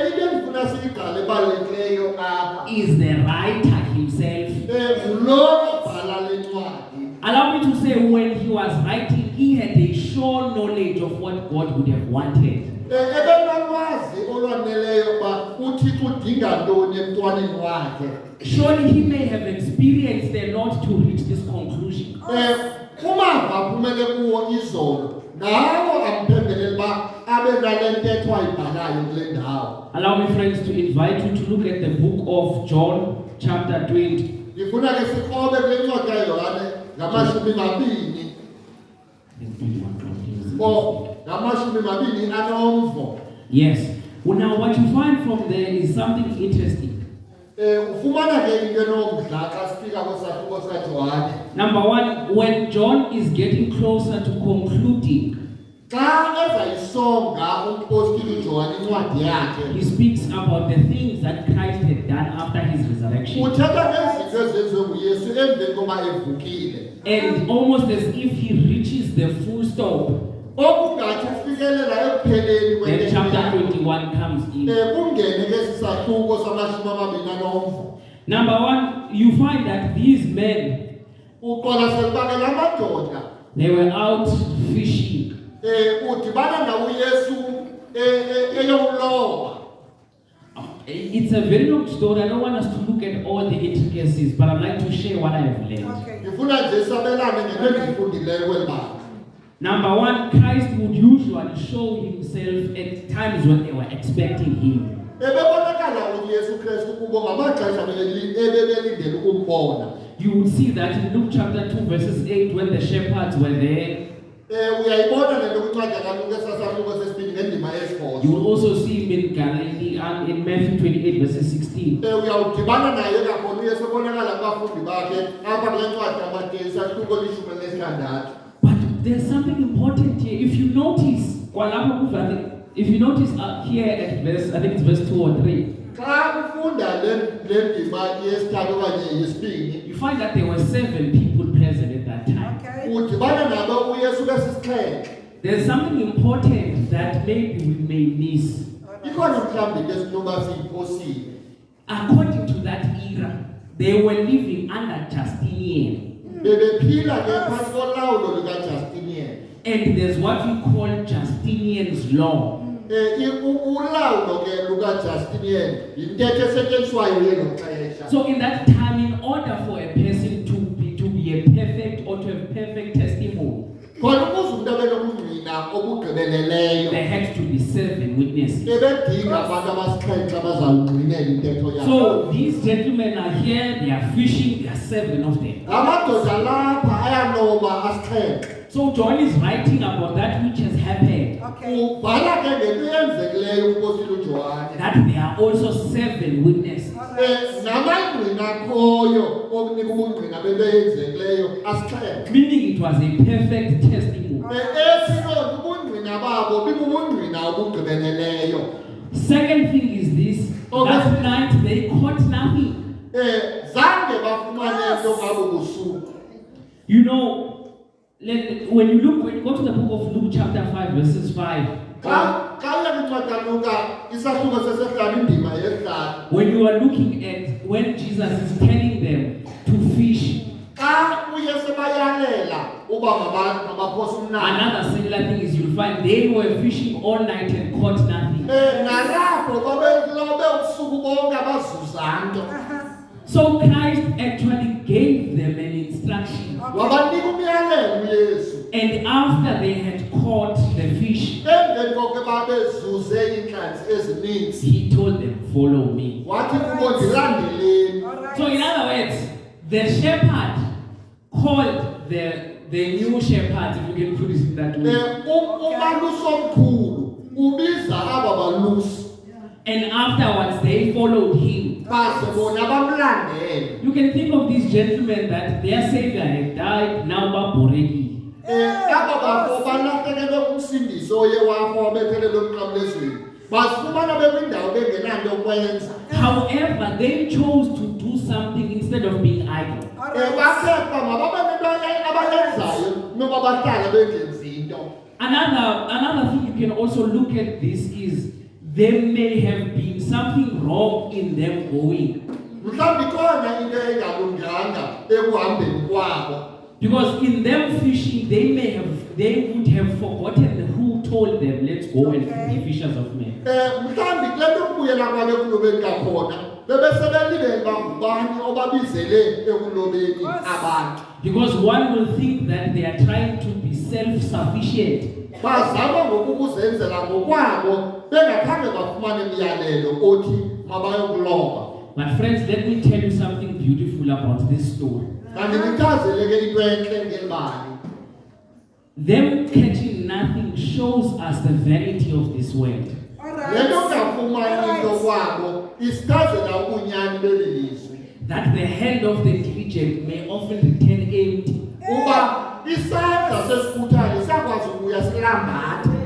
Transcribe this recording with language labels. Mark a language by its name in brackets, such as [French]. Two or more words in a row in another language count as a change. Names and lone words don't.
[English] Is the writer himself. Allow me to say, when he was writing, he had a sure knowledge of what God would have wanted. [Xhosa] uThixo udinga ntoni emntwaneni wakhe. [English] Surely he may have experienced a lot to reach this conclusion. [Xhosa] Kumava kumele kuwo izolo nawo amphembelele ba abe nalentetho ayibhalayo kule ndawo. [English] Allow me, friends, to invite you to look at the book of John, chapter 20. [Xhosa] Ngifuna ke sikhobe kule ncwadi kaYohane ngamashumi mabini. Ngamashumi mabini anomvo. [English] Yes. Well, now what you find from there is something interesting. [Xhosa] Ufumana ke into enomdla xa sifika kwesahluko sikaJohane. [English] Number one, when John is getting closer to concluding, [Xhosa] Xa ezayisonga umpostoli uJohane incwadi yakhe. [English] he speaks about the things that Christ had done after his resurrection. [Xhosa] Uthetha ngezinto ezenziwe nguYesu emveni koba evukile. [English] And almost as if he reaches the full stop, [Xhosa] Okungathi ufikelela ekupheleni [English] then chapter [Xhosa] kwento. [English] 21 comes in. [Xhosa] Kungene ke sisahluko samashumi amabini anomvo. [English] Number one, you find that these men, [Xhosa] Uqwalasela uba ke la madoda [English] they were out fishing. [Xhosa] udibana nawo uYesu eyomlowa. [English] It's a very long story. I don't want us to look at all the intricacies, but I'd like to share what I have learned. [Xhosa] Ngifuna nje sabelane ngento engiyifundileyo kweli banga. [English] Number one, Christ would usually show himself at times when they were expecting him. [Xhosa] Ebebonakala uYesu Kristu kubo ngamaxesha ebebelindele ukumbona. [English] You would see that in Luke chapter 2 verses 8 when the shepherds were there. [Xhosa] Uyayibona le nto kwincwadi kaLuka esasahluko sesibini ngendima yesibhozo. [English] You will also see him in Galilee and in Matthew 28 verses 16. [Xhosa] Uyawudibana naye kakhulu uYesu ebonakala kubafundi bakhe apha kule ncwadi kaMateyu isahluko lishumi nesithandathu. [English] But there's something important here. If you notice, here at verse, I think it's verse 2 or 3, [Xhosa] Xa ufunda le ndima yesithathu okanye yesibini, [English] you find that there were 7 people present at that time. [Xhosa] udibana nabo uYesu besisixhenxe. [English] There's something important that maybe we may miss. [Xhosa] Ikhona mhlawumbi ke sinoba siyiphosile. [English] According to that era, they were living under Justinian. [Xhosa] Bebephila ke phantsi kolawulo lukaJustinian. [English] And there's what we call Justinian's law. [Xhosa] Ulawulo ke lukaJustinian yintetho esetyenziswayo yelo xesha. [English] So in that time, in order for a person to be a perfect or to have perfect testimony, [Xhosa] Khona ukuze umuntu abe nobungqina obugqibeleleyo. [English] there had to be 7 witnesses. [Xhosa] Ebedinga abantu abasixhenxe abazawungqinela intetho yabo. [English] So these gentlemen are here, they are fishing, there are 7 of them. [Xhosa] Amadoda lapha ayanoba asixhenxe. [English] So John is writing about that which has happened, [Xhosa] Ubhala ke ngento eyenzekileyo umpostoli uJohane. [English] that there are also 7 witnesses. [Xhosa] Namangqina akhoyo okunika ubungqina bento eyenzekileyo asixhenxe. [English] Meaning it was a perfect testimony. [Xhosa] Esilo ubungqina babo bibubungqina obugqibeleleyo. [English] Second thing is this, last night they caught nothing. [Xhosa] Zange bafumane into ngabo busuku. [English] You know, when you go to the book of Luke chapter 5 verses 5, [Xhosa] Xa uyakuncwadi kaLuka isahluko sesihlanu indima yesihlanu. [English] when you are looking at when Jesus is telling them to fish, [Xhosa] Xa uYesu bayalela uba mabaphose umnqathe. [English] another similar thing is you'll find they were fishing all night and caught nothing. [Xhosa] Nalapho babelobe ubusuku bonke abazuza nto. [English] So Christ actually gave them an instruction. [Xhosa] Wabanika umyalelo uYesu. [English] And after they had caught the fish, [Xhosa] Emveni koko babezuze iintlanzi ezininzi. [English] he told them, follow me. [Xhosa] Wathi kubo ndilandeleni. [English] So in other words, the shepherd called the new shepherd, if you can put it in that way. [Xhosa] Umalusi omkhulu ubiza aba balusi. [English] And afterwards they followed him. [Xhosa] Baze bona bamlandele. [English] You can think of these gentlemen that their savior had died, now Baboregi. [Xhosa] Aba bafo balahlekelwe umsindiso oye wafo wabethelelwe emnqamlezweni. Basifumana bekwindawo bengenanto yokwenza. [English] However, they chose to do something instead of being idle. [Xhosa] Bakhetha mababe nento abayenzayo noba bahlala bengenzi into. [English] Another thing you can also look at this is there may have been something wrong in them going. [Xhosa] Mhlawumbi khona into engalunganga ekuhambeni kwabo. [English] Because in them fishing, they would have forgotten who told them, let's go and be fishers of men. [Xhosa] Mhlawumbi kule nto ukubuyela kwabo ekulobeni kakhona bebesebelibele bangubani obabizele ekulobeni abantu. [English] Because one will think that they are trying to be self-sufficient. [Xhosa] Bazama ngokukuzenzela ngokwabo bengakhange bafumane imiyalelo othi mabayokuloba. [English] But friends, let me tell you something beautiful about this story. [Xhosa] Kanti ngichazeleke into enhle ngelibali. [English] Them catching nothing shows us the vanity of this world. [Xhosa] Lento ngafumani into kwabo isichazela ubunyani belizwe. [English] That the hand of the diligent may often return empty. [Xhosa] Uba isandla sesifuthayo sakwazi ukuya silambathe.